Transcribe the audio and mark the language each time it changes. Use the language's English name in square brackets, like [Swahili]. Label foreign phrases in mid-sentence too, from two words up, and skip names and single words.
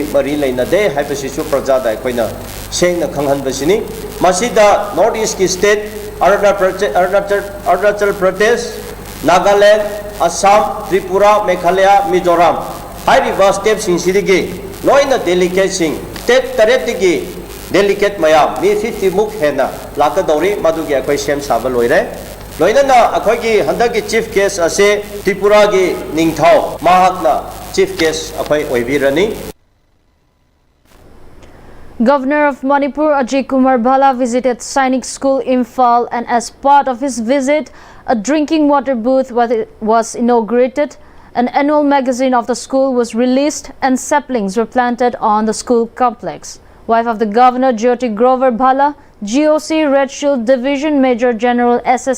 [Manipuri] mari leina de haibasisu prajada aikoina sengna khanghanbasini masida north east ki state Arunachal Pradesh, Nagaland, Assam, Tripura, Meghalaya, Mizoram hairiba steps sinsidigi loina delegate sing state taretigi delicate mayam mi 50 muk hena lakadori madugi akoi sem saba loire loinana akoi handagi [English] chief guest [Manipuri] ase Tripura gi ningthau mahakna [English] chief guest [Manipuri] akoi oibirani. [English] Governor of Manipur Ajay Kumar Bhala visited Sainik School Imphal, and as part of his visit a drinking water booth was inaugurated. An annual magazine of the school was released and saplings were planted on the school complex. Wife of the Governor Jyoti Grover Bhala, GOC Red Shield Division Major General S.S.